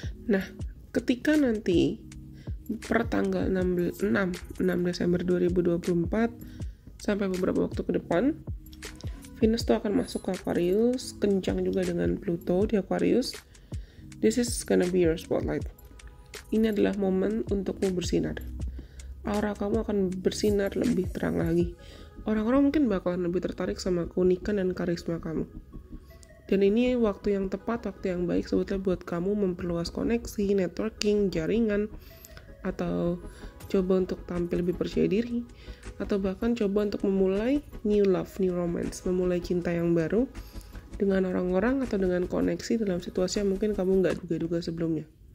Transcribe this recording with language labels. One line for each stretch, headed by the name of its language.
Indonesian: Nah, ketika nanti per tanggal 6 Desember 2024 sampai beberapa waktu ke depan, Venus tuh akan masuk ke Aquarius, kencang juga dengan Pluto di Aquarius.
English: This is gonna be your spotlight.
Indonesian: Ini adalah momen untukmu bersinar. Aura kamu akan bersinar lebih terang lagi. Orang-orang mungkin bakalan lebih tertarik sama keunikan dan karisma kamu. Dan ini waktu yang tepat, waktu yang baik sebetulnya buat kamu memperluas koneksi, networking, jaringan, atau coba untuk tampil lebih percaya diri, atau bahkan coba untuk memulai
English: new love, new romance,
Indonesian: memulai cinta yang baru dengan orang-orang atau dengan koneksi dalam situasi yang mungkin kamu nggak duga-duga sebelumnya.